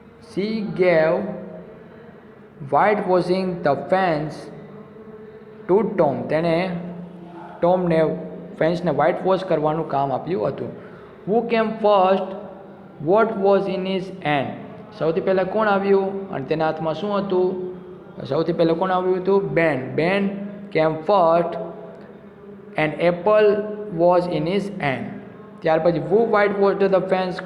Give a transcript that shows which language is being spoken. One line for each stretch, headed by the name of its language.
English: She gave whitewashing the fence to Tom.
Gujarati: તેણે ટોમને ફેન્સને white wash કરવાનું કામ આપ્યું હતું.
English: Who came first? What was in his hand?
Gujarati: સૌથી પહેલાં કોણ આવ્યું અને તેના હાથમાં શું હતું? સૌથી પહેલાં કોણ આવ્યું હતું? Ben.
English: Ben came first and apple was in his hand.
Gujarati: ત્યાર પછી
English: who whitewashed the fence?